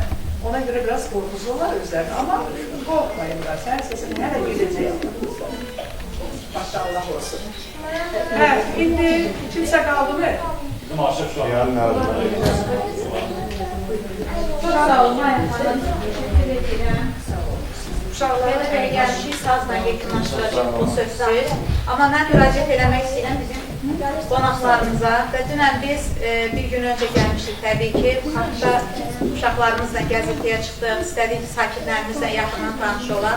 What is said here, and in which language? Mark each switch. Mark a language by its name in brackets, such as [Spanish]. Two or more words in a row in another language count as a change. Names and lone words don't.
[Azerbaijani] Ona görə biraz qorxuzular özlərini, amma qorxmayın da, sənin səsin hələ gedəcək. Maşallah olsun. İndi kimsə qaldı mı? Bizim aşıq şu an. Sağ olun. [Turkish] Teşekkür ederim. [Azerbaijani] Uşaqlara belə gəlmişik, sazla yekunlaşdıracaq bu sözsüz. Amma mən müraciət eləmək istəyirəm bizim qonaqlarımıza və dünən biz bir gün öncə gəlmişik təbii ki, parkda uşaqlarımızla gəzintiyə çıxdıq, istədik sakinlərimizlə yaxından tanış olaq.